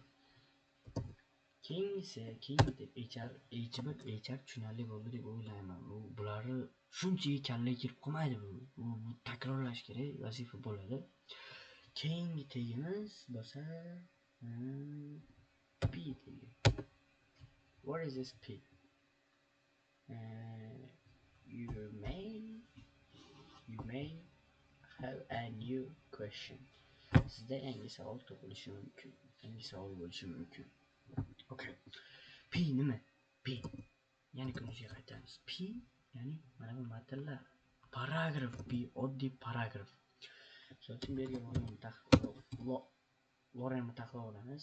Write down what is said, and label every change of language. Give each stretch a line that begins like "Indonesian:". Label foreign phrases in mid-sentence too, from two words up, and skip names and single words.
Uzbek: Keyingisi HR tushunarli bo'ldi deb o'ylayman. Bularni shunchaki kallaga kirib qolmaydi bu. Bu takrorlash kerak, vazifa bo'ladi. Keyingi tegimiz bo'lsa P tegi.
English: What is this P? You may have a new question.
Uzbek: Sizda yangi savol tug'ilishi mumkin. Yangi savol bo'lishi mumkin. Okay. P nima? P. Ya'ni kunimizga qaytamiz. P ya'ni mana bu matnlar. Paragraf P oddiy paragraf. So'ng bu yerga Lorem taxlab olamiz.